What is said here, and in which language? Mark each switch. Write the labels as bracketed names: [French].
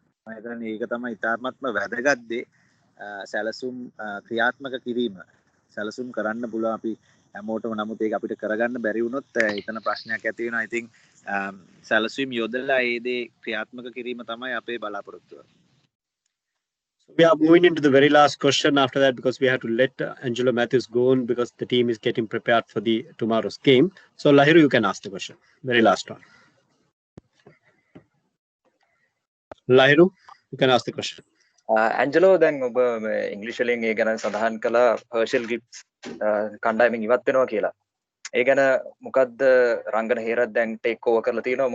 [Sinhala] මම හිතන්නේ ඒක තමයි ඉතාමත්ම වැදගත් දේ. සැලසුම් ක්‍රියාත්මක කිරීම. සැලසුම් කරන්න පුළුවන් අපි හැමෝටම. නමුත් ඒක අපිට කරගන්න බැරි වුණොත් එතන ප්‍රශ්නයක් ඇති වෙනවා. ඉතින් සැලසුම් යොදලා ඒ දේ ක්‍රියාත්මක කිරීම තමයි අපේ බලාපොරොත්තුව. [English] We are moving into the very last question after that because we have to let Angelo Matthews go on because the team is getting prepared for the tomorrow's game. So Lahiru, you can ask the question. Very last one. Lahiru, you can ask the question. [Sinhala] Angelo දැන් ඔබ ඉංග්‍රීසි වලින් ඒ ගැන සඳහන් කළා හර්ෂල් ගිබ්ස් කණ්ඩායමෙන් ඉවත් වෙනවා කියලා. ඒ ගැන මොකද්ද රංගන හේරත් දැන් [English] take over [Sinhala] කරලා තියෙනවා.